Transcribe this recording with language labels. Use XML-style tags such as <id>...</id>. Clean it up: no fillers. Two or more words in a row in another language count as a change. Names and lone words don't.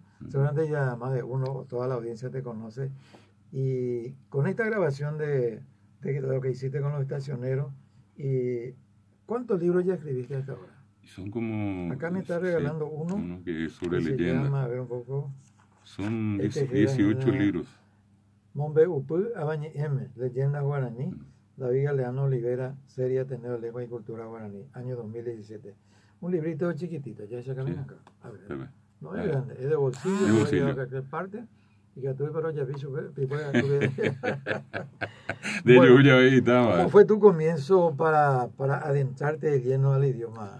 <es>Seguramente ya más de uno, toda la audiencia te conoce. Y con esta grabación de lo que hiciste con los estacioneros, y ¿cuántos libros ya escribiste hasta ahora? Son como... Acá me está regalando uno que es sobre que leyenda. Se llama, a ver un poco. Son 18 libros. Mombe Upú Abañi M, Leyenda Guaraní. David Galeano Olivera, Serie Ateneo de Lengua y Cultura Guaraní, año 2017. Un librito chiquitito, ya se acaba acá. A ver. No es grande, es de bolsillo. De bolsillo. De parte. Y que tuve para ya vi ¿Cómo fue tu comienzo para adentrarte de lleno al idioma?</es>